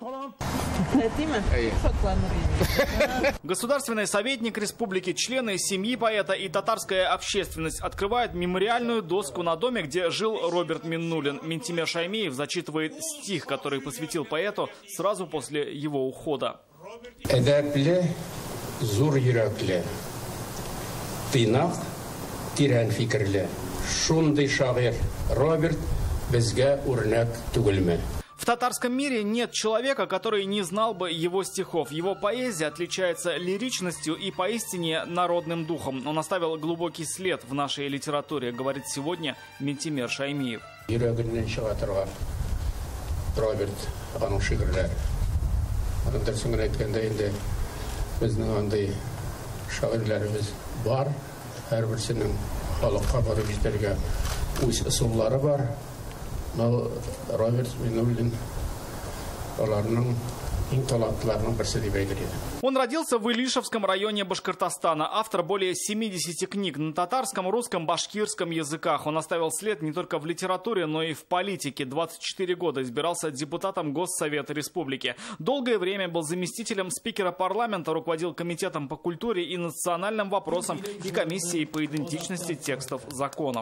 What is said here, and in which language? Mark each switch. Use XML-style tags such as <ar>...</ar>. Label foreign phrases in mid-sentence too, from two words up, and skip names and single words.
<ru>Государственный советник республики, члены семьи поэта и татарская общественность открывают мемориальную доску на доме, где жил Роберт Миннулин. Минтимер Шаймиев зачитывает стих, который посвятил поэту сразу после его ухода.</ru> <tt>Эдепле, зур йөрәкле, тыйнак, тирән фикерле, шундый шагыйрь Роберт безгә үрнәк түгелме.</tt> <ru>В татарском мире нет человека, который не знал бы его стихов. Его поэзия отличается лиричностью и поистине народным духом. Он оставил глубокий след в нашей литературе, говорит сегодня Минтимер Шаймиев.</ru> <tt>Йөрәгеннән чыга торган Роберт аның шигырьләре. Аның дөресен әйткәндә инде безнең андый шагыйрьләребез бар. Һәрберсенең халыкка барып җитәргә үз ысуллары бар. Но Роберт Миннулин аларның иң талантларының берсе дип әйтелә.</tt> <ru>Он родился в Илишевском районе Башкортостана. Автор более 70 книг на татарском, русском, башкирском языках. Он оставил след не только в литературе, но и в политике. 24 года избирался депутатом Госсовета Республики. Долгое время был заместителем спикера парламента, руководил комитетом по культуре и национальным вопросам и комиссией по идентичности текстов законов.</ru>